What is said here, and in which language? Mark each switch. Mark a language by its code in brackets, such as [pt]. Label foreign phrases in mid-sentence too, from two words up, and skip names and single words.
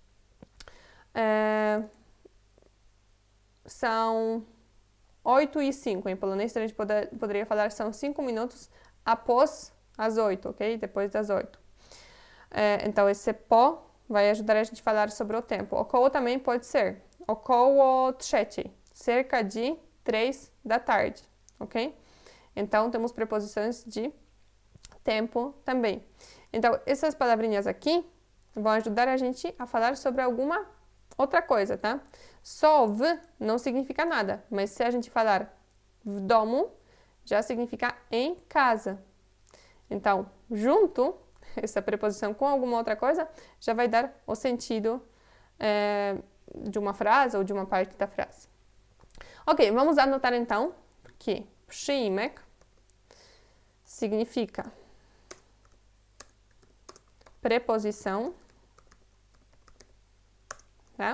[pt] São 8:05 em polonês, a gente poderia falar são 5 minutos após as 8, ok? Depois das 8. Então, esse po vai ajudar a gente a falar sobre o tempo. Około também pode ser [pl] około trzeciej, [pt] cerca de 3 da tarde, ok? Então, temos preposições de tempo também. Então, essas palavrinhas aqui vão ajudar a gente a falar sobre alguma outra coisa, tá? Só v não significa nada, mas se a gente falar [pl] w domu, [pt] já significa em casa. Então, junto, essa preposição com alguma outra coisa, já vai dar o sentido de uma frase ou de uma parte da frase. Ok, vamos anotar então que przyimek significa preposição, tá?